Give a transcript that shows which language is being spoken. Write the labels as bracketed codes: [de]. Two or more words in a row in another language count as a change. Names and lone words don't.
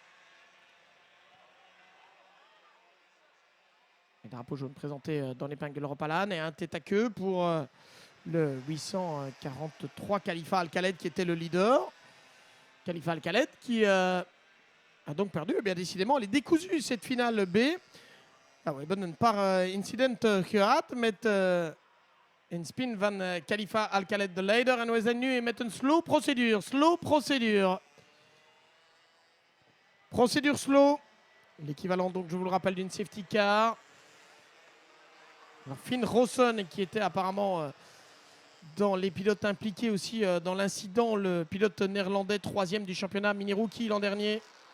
[fr] Le drapeau jaune présenté dans l'épingle de l'Europe Alan et un tête à queue pour le 843 Khalifa Al-Khaled qui était le leader. Khalifa Al-Khaled qui a donc perdu. Bien décidément, elle est décousue cette finale B. Ah ouais, [nl] een paar incidenten gehad met een spin van Khalifa Al-Khaled de leider. En we zijn nu met een slow procédure. Slow procédure. Procédure slow. [fr] L'équivalent, donc, je vous le rappelle, d'une [en] safety car. [fr] Alors, Finn Rawson qui était apparemment dans les pilotes impliqués aussi dans l'incident, le pilote néerlandais 3e du championnat mini rookie l'an dernier.